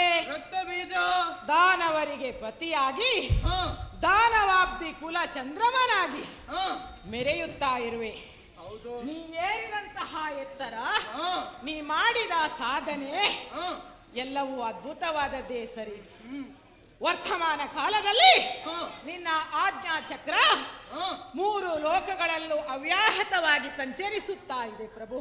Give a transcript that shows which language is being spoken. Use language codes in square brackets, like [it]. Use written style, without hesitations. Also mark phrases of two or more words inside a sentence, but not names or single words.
[kn] ರಕ್ತಬೀಜ, ದಾನವರಿಗೆ ಪತಿಯಾಗಿ ಹಾ. ದಾನವಾಬ್ದಿ ಕುಲ ಚಂದ್ರಮನಾಗಿ ಹಾ. ಮೆರೆಯುತ್ತಾ ಇರುವೆ. ಹೌದು. ನೀ ಏರಿದಂತಹ ಎತ್ತರ, ಹಾ. ನೀ ಮಾಡಿದ ಸಾಧನೆ ಹಾ. ಎಲ್ಲವೂ ಅದ್ಭುತವಾದದ್ದೇ ಸರಿ. ವರ್ತಮಾನ ಕಾಲದಲ್ಲಿ ಹಾ. ನಿನ್ನ ಆಜ್ಞಾ ಚಕ್ರ ಹಾ. 3 ಲೋಕಗಳಲ್ಲೂ ಅವ್ಯಾಹತವಾಗಿ ಸಂಚರಿಸುತ್ತಾ ಇದೆ ಪ್ರಭು.